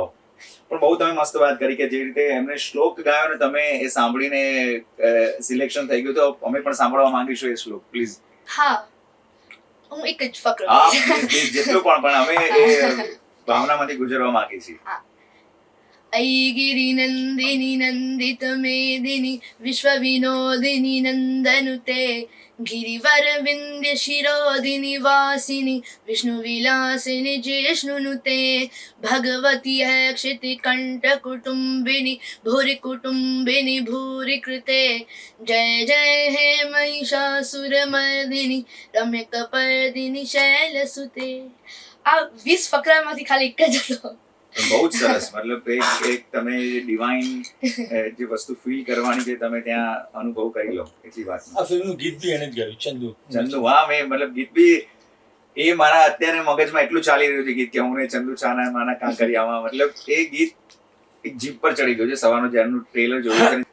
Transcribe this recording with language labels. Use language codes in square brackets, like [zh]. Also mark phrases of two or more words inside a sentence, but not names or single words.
[gu] પણ બહુ તમે મસ્ત વાત કરી કે જે રીતે એમને શ્લોક ગાયો ને તમે એ સાંભળીને સિલેક્શન થઈ ગયું, તો અમે પણ સાંભળવા માંગીશું એ શ્લોક પ્લીઝ. હા, હું એક જ ફકરો હા please, જેટલું પણ અમે એ ભાવનામાંથી ગુજરવા માંગીએ છીએ. [sa] ऐगिरि नन्दिनि नन्दित मेदिनि विश्व विनोदिनि नन्दनुते गिरिवर विन्द्य शिरोदिनि वासिनि विष्णु विलासिनि जिष्णुनुते भगवती क्षिति कंठ कुटुम्बिनि भूरि कुटुम्बिनि भूरि कृते जय जय हे महिषासुरमर्दिनि रम्य कपर्दिनि शैलसुते. [gu] આ 20 ફકરામાંથી ખાલી એક જ હતો. બહુ જ સરસ. મતલબ એક તમે ડિવાઇન જે વસ્તુ ફીલ કરવાની છે તમે ત્યાં અનુભવ કરી લો એટલી વાત. આ ફિલ્મનું ગીત બી એને જ ગાયું, ચંદુ. હા, મેં મતલબ ગીત બી એ મારા અત્યારે મગજમાં એટલું ચાલી રહ્યું છે ગીત કે હું ને ચંદુ ચાના માના કાંકરિયામાં, મતલબ એ ગીત એક જીપ પર ચડી ગયું છે સવારનું જ્યારનું ટ્રેલર જોયું છે.